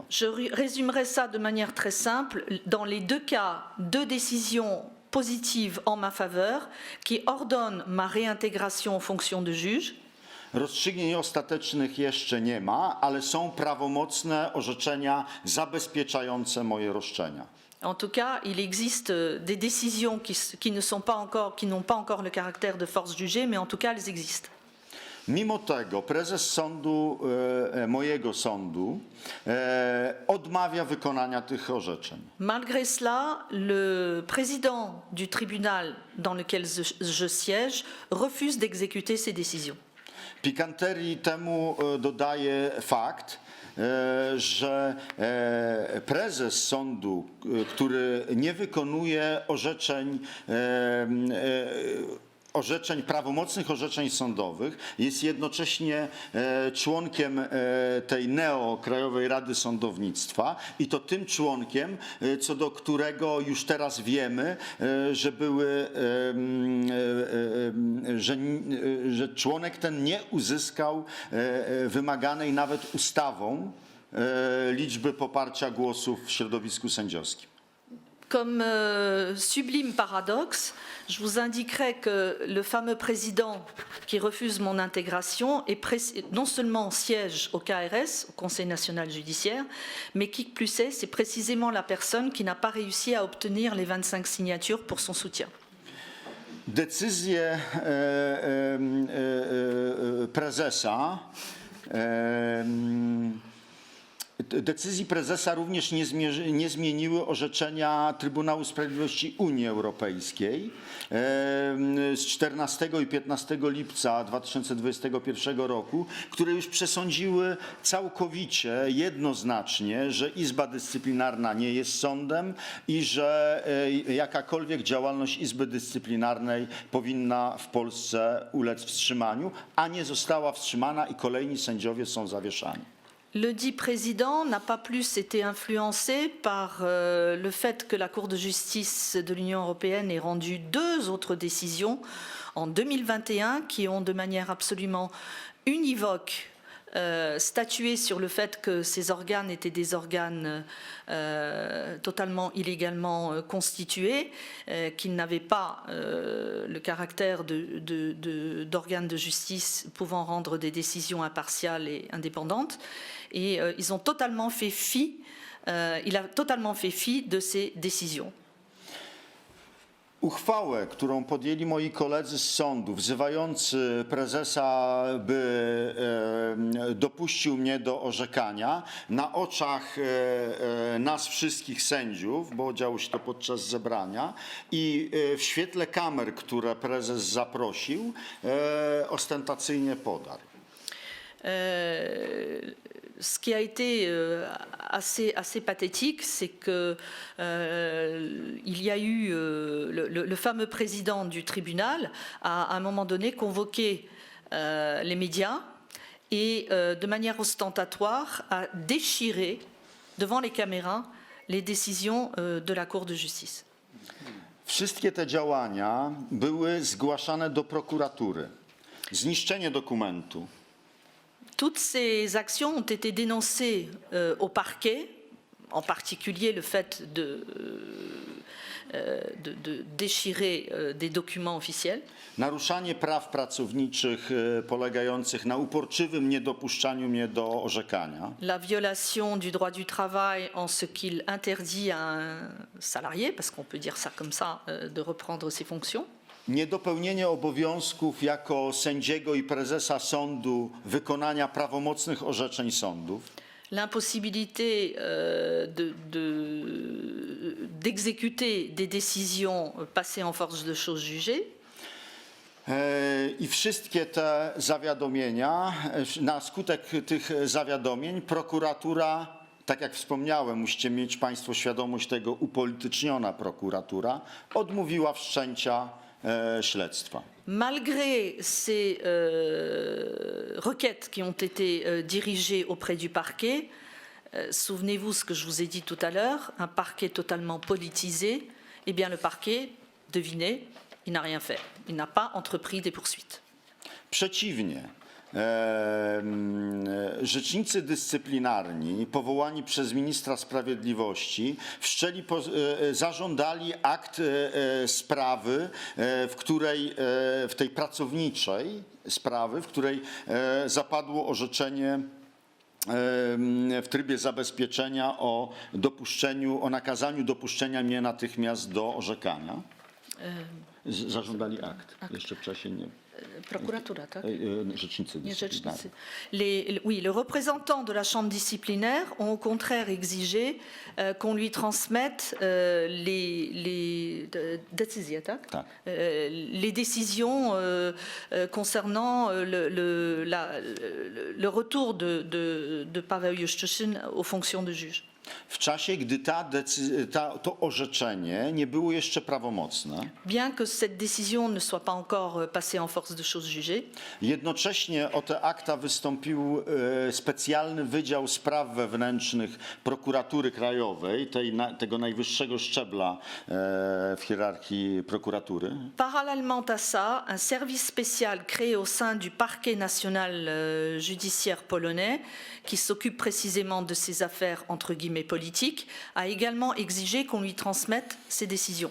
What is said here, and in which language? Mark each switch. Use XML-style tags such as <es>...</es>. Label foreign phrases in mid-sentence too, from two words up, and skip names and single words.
<fr>Je résumerai ça de manière très simple. Dans les 2 cas, 2 décisions positives en ma faveur qui ordonnent ma réintégration aux fonctions de juge.</fr> <pl>Rozstrzygnięć ostatecznych jeszcze nie ma, ale są prawomocne orzeczenia zabezpieczające moje roszczenia.</pl> <fr>En tout cas, il existe des décisions qui n'ont pas encore le caractère de force jugée, mais en tout cas, elles existent.</fr> <pl>Mimo tego prezes sądu, mojego sądu, odmawia wykonania tych orzeczeń.</pl> <fr>Malgré cela, le président du tribunal dans lequel je siège refuse d'exécuter ces décisions.</fr> <pl>Pikanterii temu dodaje fakt, że prezes sądu, który nie wykonuje prawomocnych orzeczeń sądowych, jest jednocześnie członkiem tej Krajowej Rady Sądownictwa i to tym członkiem, co do którego już teraz wiemy, że członek ten nie uzyskał wymaganej nawet ustawą liczby poparcia głosów w środowisku sędziowskim.</pl> <fr>Comme sublime paradoxe, je vous indiquerai que le fameux président qui refuse mon intégration non seulement siège au KRS, au Conseil national judiciaire, mais qui plus est, c'est précisément la personne qui n'a pas réussi à obtenir les 25 signatures pour son soutien.</fr> <pl>Decyzje prezesa Decyzji prezesa również nie zmieniły orzeczenia Trybunału Sprawiedliwości Unii Europejskiej z 14 i 15 lipca 2021 roku, które już przesądziły całkowicie, jednoznacznie, że Izba Dyscyplinarna nie jest sądem i że jakakolwiek działalność Izby Dyscyplinarnej powinna w Polsce ulec wstrzymaniu, a nie została wstrzymana i kolejni sędziowie są zawieszani.</pl> <fr>Le dit président n'a pas plus été influencé par le fait que la Cour de justice de l'Union européenne ait rendu 2 autres décisions en 2021 qui ont de manière absolument univoque statué sur le fait que ces organes étaient des organes totalement illégalement constitués, qu'ils n'avaient pas le caractère d'organes de justice pouvant rendre des décisions impartiales et indépendantes. Et ils ont totalement fait fi, il a totalement fait fi de ces décisions.</fr> <pl>Uchwałę, którą podjęli moi koledzy z sądu, wzywający prezesa, by dopuścił mnie do orzekania na oczach nas wszystkich sędziów, bo działo się to podczas zebrania i w świetle kamer, które prezes zaprosił, ostentacyjnie podarł.</pl> <fr>Ce qui a été assez pathétique, c'est que il y a eu le fameux président du tribunal a à un moment donné convoqué les médias et de manière ostentatoire a déchiré devant les caméras les décisions de la Cour de justice.</fr> <pl>Wszystkie te działania były zgłaszane do prokuratury. Zniszczenie dokumentu.</pl> <fr>Toutes ces actions ont été dénoncées au parquet, en particulier le fait de déchirer des documents officiels.</fr> <pl>Naruszanie praw pracowniczych polegających na uporczywym niedopuszczaniu mnie do orzekania.</pl> <fr>La violation du droit du travail en ce qu'il interdit à un salarié, parce qu'on peut dire ça comme ça, de reprendre ses fonctions.</fr> <pl>Niedopełnienie obowiązków jako sędziego i prezesa sądu wykonania prawomocnych orzeczeń sądów.</pl> <fr>L'impossibilité d'exécuter des décisions passées en force de chose jugée.</fr> <pl>I wszystkie te zawiadomienia, na skutek tych zawiadomień prokuratura, tak jak wspomniałem, musicie mieć Państwo świadomość tego, upolityczniona prokuratura odmówiła wszczęcia śledztwa.</pl> <fr>Malgré ces requêtes qui ont été dirigées auprès du parquet, souvenez-vous ce que je vous ai dit tout à l'heure, un parquet totalement politisé, eh bien le parquet, devinez, il n'a rien fait. Il n'a pas entrepris des poursuites.</fr> <pl>Przeciwnie. Rzecznicy dyscyplinarni powołani przez ministra sprawiedliwości zażądali akt sprawy, w tej pracowniczej sprawy, w której zapadło orzeczenie w trybie zabezpieczenia o nakazaniu dopuszczenia mnie natychmiast do orzekania. Zażądali akt. Jeszcze w czasie nie. Prokuratura, tak? Rzecznicy dyscyplinarni.</pl> <fr>Oui, les représentants de la chambre disciplinaire ont au contraire exigé qu'on lui transmette les décisions concernant le retour de Paweł Juszczyszyn aux fonctions de juge.</fr> <pl>W czasie, gdy to orzeczenie nie było jeszcze prawomocne.</pl> <fr>Bien que cette décision ne soit pas encore passée en force de chose jugée.</fr> <pl>Jednocześnie o te akta wystąpił specjalny Wydział Spraw Wewnętrznych Prokuratury Krajowej, tego najwyższego szczebla w hierarchii prokuratury.</pl> <fr>Parallèlement à ça, un service spécial créé au sein du parquet national judiciaire polonais, qui s'occupe précisément de ces affaires entre guillemets politiques, a également exigé qu'on lui transmette ces décisions.</fr>